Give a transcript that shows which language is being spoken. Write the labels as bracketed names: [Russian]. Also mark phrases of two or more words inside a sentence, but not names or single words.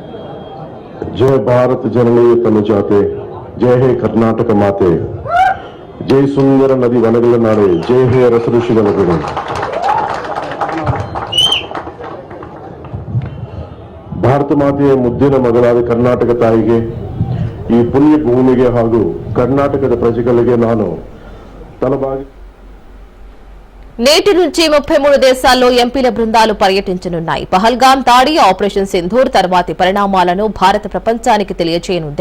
[Kannada] ಜಯ ಭಾರತ ಜನನೀ ತನು ಜಾತೆ, ಜಯ ಹೇ ಕರ್ನಾಟಕ ಮಾತೆ. ಜೈ ಸುಂದರ ನದಿ ವನರುಲ ನಾಡೆ ಜೈ ಹೇ రಸ ಋಷಿಗಳ ಬಿಡು ಭಾರತ ಮಾತೆಯ ಮುದ್ದಿನ ಮಗಳಾದ ಕರ್ನಾಟಕ ತಾಯಿಗೆ ಈ ಪುಣ್ಯ ಭೂಮಿಗೆ ಹಾಗೂ ಕರ್ನಾಟಕದ ಪ್ರಜೆಗಳಿಗೆ ನಾನು ತಲಬಾಗಿ [Telugu] నేటి నుంచి 33 దేశాల్లో ఎంపీల బృందాలు పర్యటించనున్నాయి. పహల్గాం దాడి, ఆపరేషన్ సింధూర్ తర్వాతి పరిణామాలను భారత ప్రపంచానికి తెలియజేయనుంది.